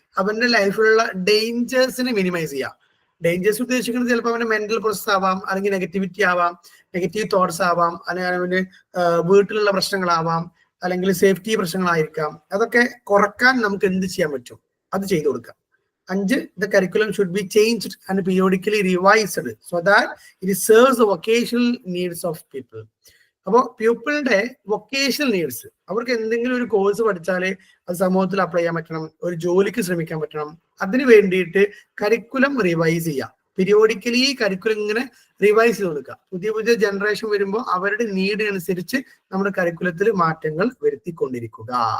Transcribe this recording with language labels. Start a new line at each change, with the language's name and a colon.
Malayalam: അവന്റെ ലൈഫിലുള്ള ഡേഞ്ചേഴ്സിനെ മിനിമൈസ് ചെയ്യുക. ഡേഞ്ചേഴ്സ് ഉദ്ദേശിക്കുന്നത് ചിലപ്പോൾ അവന്റെ മെന്റൽ പ്രോസസ് ആവാം, അല്ലെങ്കിൽ നെഗറ്റിവിറ്റി ആവാം, നെഗറ്റീവ് തോട്ട്സ് ആവാം, അല്ലെങ്കിൽ അവന്റെ വീട്ടിലുള്ള പ്രശ്നങ്ങളാവാം, അല്ലെങ്കിൽ സേഫ്റ്റി പ്രശ്നങ്ങളായിരിക്കാം. അതൊക്കെ കുറക്കാൻ നമുക്ക് എന്ത് ചെയ്യാൻ പറ്റും, അത് ചെയ്തു കൊടുക്കാം.
English: 5, the curriculum should be changed and periodically revised so that it serves the vocational needs of people.
Malayalam: അപ്പോൾ പ്യൂപ്പിളിന്റെ വൊക്കേഷണൽ നീഡ്സ്, അവർക്ക് എന്തെങ്കിലും ഒരു കോഴ്സ് പഠിച്ചാലേ അത് സമൂഹത്തിൽ അപ്ലൈ ചെയ്യാൻ പറ്റണം, ഒരു ജോലിക്ക് ശ്രമിക്കാൻ പറ്റണം. അതിന് വേണ്ടിയിട്ട് കരിക്കുലം റിവൈസ് ചെയ്യുക. പീരിയോഡിക്കലി കരിക്കുലം ഇങ്ങനെ റിവൈസ് ചെയ്ത് കൊടുക്കുക. പുതിയ പുതിയ ജനറേഷൻ വരുമ്പോൾ അവരുടെ നീഡ് അനുസരിച്ച് നമ്മുടെ കരിക്കുലത്തിൽ മാറ്റങ്ങൾ വരുത്തിക്കൊണ്ടിരിക്കുക.